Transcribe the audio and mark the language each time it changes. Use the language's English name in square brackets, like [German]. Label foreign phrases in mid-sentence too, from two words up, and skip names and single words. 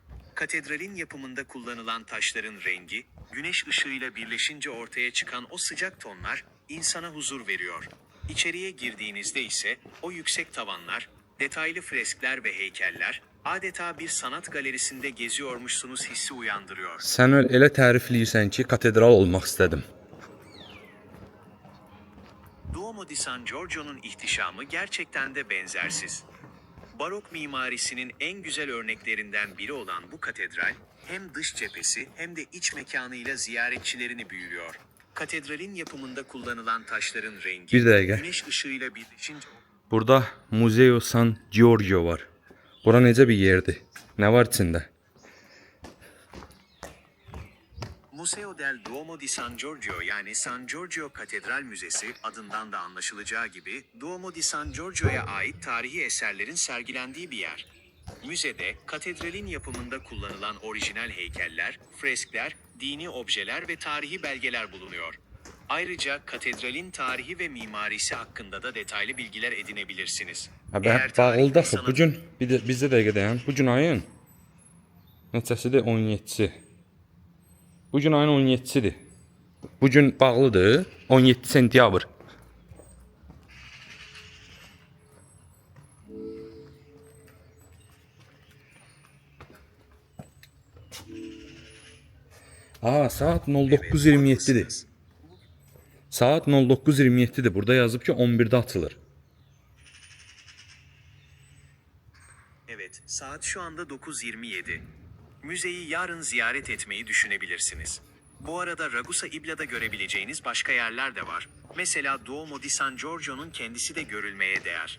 [Turkish] Katedralin yapımında kullanılan taşların rengi, güneş ışığıyla birleşince ortaya çıkan o sıcak tonlar, insana huzur veriyor. İçeriye girdiğinizde ise o yüksek tavanlar, detaylı freskler ve heykeller, adeta bir sanat galerisinde geziyormuşsunuz hissi uyandırıyor. [Azerbaijani] Sən elə tərifləyirsən ki, katedral olmaq istədim. [Turkish] Duomo di San Giorgio'nun ihtişamı gerçekten de benzersiz. Barok mimarisinin en güzel örneklerinden biri olan bu katedral, hem dış cephesi hem de iç mekanıyla ziyaretçilerini büyülüyor. Katedralin yapımında kullanılan taşların rengi, Bir dakika. güneş ışığıyla birleşince [Azerbaijani] Burada Museo San Giorgio var. Bura necə bir yerdir? Nə var içində? [Turkish] Museo del Duomo di San Giorgio yani San Giorgio Katedral Müzesi adından da anlaşılacağı gibi Duomo di San Giorgio'ya ait tarihi eserlerin sergilendiği bir yer. Müzede katedralin yapımında kullanılan orijinal heykeller, freskler, dini objeler ve tarihi belgeler bulunuyor. Ayrıca katedralin tarihi ve mimarisi hakkında da detaylı bilgiler edinebilirsiniz. Ha, Eğer tarih [Azerbaijani] bağlıdır [Turkish] ve [Azerbaijani] axı. [Turkish] sanat- [Azerbaijani] Bu gün bizdə dəqiqə dayan. Bu gün ayın neçəsidir? 17-si. Bu gün ayın 17-sidir. Bu gün bağlıdır. 17 sentyabr. Saat 09:27-dir. Saat 09:27-dir. Burada yazıb ki 11-də açılır. [Turkish] Evet, saat şu anda 9:27. Müzeyi yarın ziyaret etmeyi düşünebilirsiniz. Bu arada Ragusa İbla'da görebileceğiniz başka yerler de var. Mesela Duomo di San Giorgio'nun kendisi de görülmeye değer.